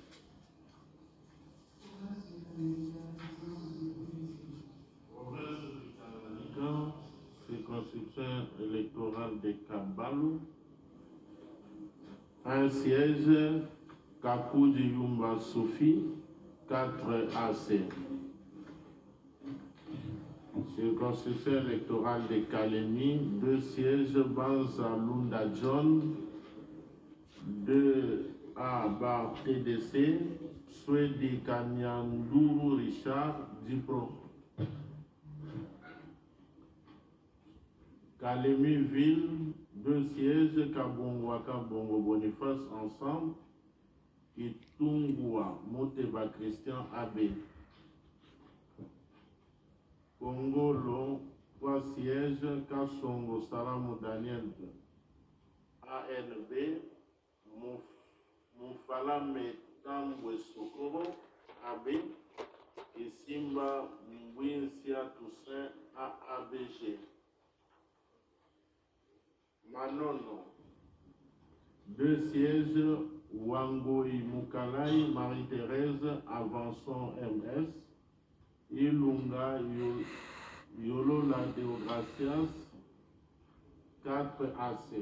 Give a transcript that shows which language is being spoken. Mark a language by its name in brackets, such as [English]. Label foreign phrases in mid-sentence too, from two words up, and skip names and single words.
[French] Circonscription électorale de Kabalou. Un siège, Kakou Yumba Sophie, 4 AC. Circonscription électorale de Kalemi, 2 sièges, Banza Lunda John, 2 A bar TDC, Swedi Kanyanduru Richard, Dipro. Kalemi Ville, 2 sièges, Kabongwaka Bongo Boniface ensemble, Kitungua Moteba Christian Abbé. Congolo, 3 sièges, Kassongo Salamou Daniel, ANB, Moufala Metambwe Sokoro, AB, et Simba Mbouinsia Toussaint, AABG. Manono, 2 sièges, Wangoï Moukalai, Marie-Thérèse, Avançon MS, Ilunga Yolola Deogracias, 4 AC.